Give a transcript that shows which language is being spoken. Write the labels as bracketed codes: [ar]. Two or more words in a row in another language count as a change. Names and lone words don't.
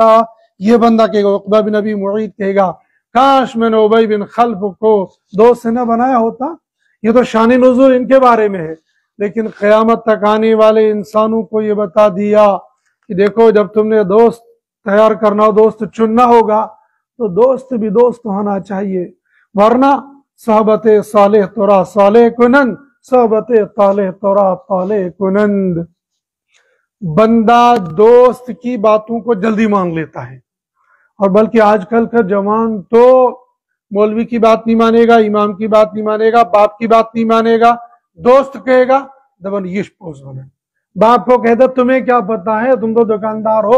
[ur] یہ بندہ کہے گا، عقبہ بن ابی معیط کہے گا کاش میں نے ابی بن خلف کو دوست نہ بنایا ہوتا۔ یہ تو شان نزول ان کے بارے میں ہے، لیکن قیامت تک آنے والے انسانوں کو یہ بتا دیا کہ دیکھو جب تم نے دوست تیار کرنا ہو، دوست چننا ہوگا تو دوست بھی دوست ہونا چاہیے، ورنہ [fa] صحبت صالح ترا صالح کنند، صحبت طالح ترا طالح کنند۔ [ur] بندہ دوست کی باتوں کو جلدی مان لیتا ہے، اور بلکہ آج کل کا جوان تو مولوی کی بات نہیں مانے گا، امام کی بات نہیں مانے گا، باپ کی بات نہیں مانے گا، دوست کہے گا دبن یش پوز بنے۔ باپ کو کہتا تمہیں کیا پتا ہے، تم تو دکاندار ہو۔